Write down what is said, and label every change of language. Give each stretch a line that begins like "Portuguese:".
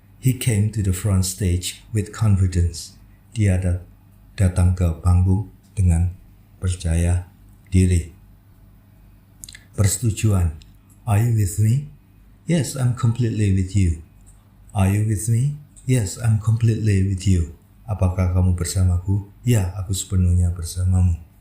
English: He came to the front stage with confidence.
Indonesian: Dia datang ke panggung dengan percaya diri. Persetujuan.
English: Are you with me? Yes, I'm completely with you. Are you with me? Yes, I'm completely with you.
Indonesian: Apakah kamu bersamaku? Ya, aku sepenuhnya bersamamu.